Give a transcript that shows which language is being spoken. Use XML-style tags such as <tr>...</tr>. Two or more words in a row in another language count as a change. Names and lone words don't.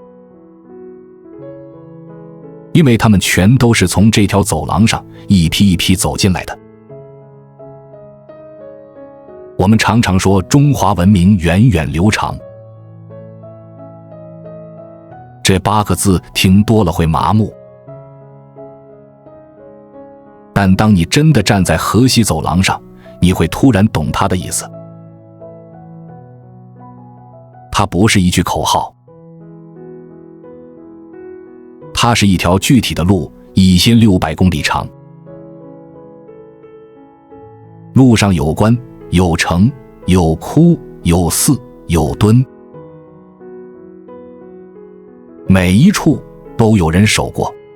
<zh>因為他們全都是從這條走廊上一批一批走進來的。我們常常說中華文明源遠流長，這8個字聽多了會麻木，但當你真的站在河西走廊上，你會突然懂它的意思。它不是一句口號，它是一條具體的路，1600公里長。路上有關，有城，有窟，有寺，有墩，每一處都有人守過。</zh>